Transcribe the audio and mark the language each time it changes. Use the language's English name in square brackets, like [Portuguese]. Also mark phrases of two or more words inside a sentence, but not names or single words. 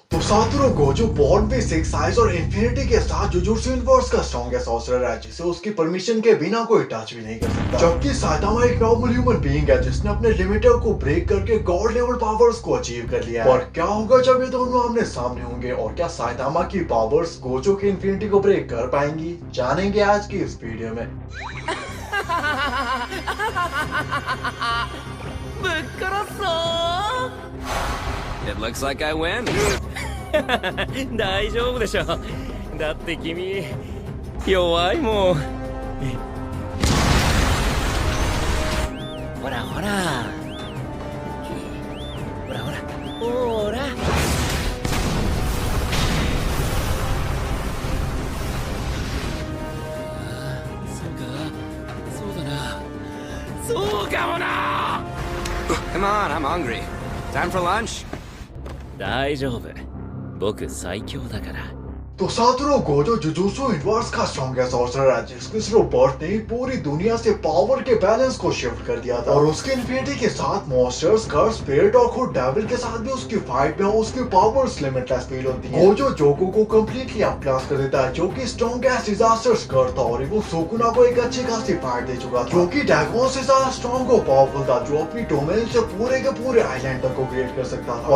[Hindi] तो सातोरू गोजो [English] born with six eyes [Hindi] और इंफिनिटी के साथ जुजुत्सु यूनिवर्स का [English] strongest sorcerer [Hindi] है जिसे उसकी परमिशन के बिना कोई टच भी नहीं कर सकता। जबकि साइतामा एक [English] normal human being [Hindi] है जिसने अपने लिमिटर को ब्रेक करके [English] god level powers [Hindi] को अचीव कर लिया है। और क्या होगा जब ये दोनों आमने सामने होंगे और क्या साइतामा की पावर्स गोजो की इंफिनिटी को ब्रेक कर पाएंगी, जानेंगे आज की इस वीडियो में। [Japanese] ぶっ殺そう [English] It looks like I win [Japanese] 大丈夫でしょ。だって君弱いもん。ほらほらほらほらほらそうかそうだなそうかもな。 [English] Come on, I'm hungry. Time for lunch? [Japanese] 大丈夫。僕最強だから。 [Hindi] तो सातोरू गोजो जुजुत्सु यूनिवर्स का [English] strongest sorcerer [Hindi] है जिसकी सिर्फ बर्थ ने पूरी दुनिया से पावर के बैलेंस को शिफ्ट कर दिया था। और उसके इंफिनिटी के साथ [English] monsters, curse, spirit [Hindi] और खुद डेविल के साथ भी उसकी फाइट में उसकी [English] powers limitless feel [Hindi] होती है। गोजो जोको को [English] completely outclass [Hindi] कर देता है जो कि [English] strongest disasters [Hindi] कर था और वो सुकुना को एक अच्छी खासी फाइट दे चुका था जो कि ड्रैगन से ज्यादा स्ट्रॉन्ग और पावरफुल था जो अपनी डोमेन से पूरे के पूरे आइलैंड तक को क्रिएट कर सकता था।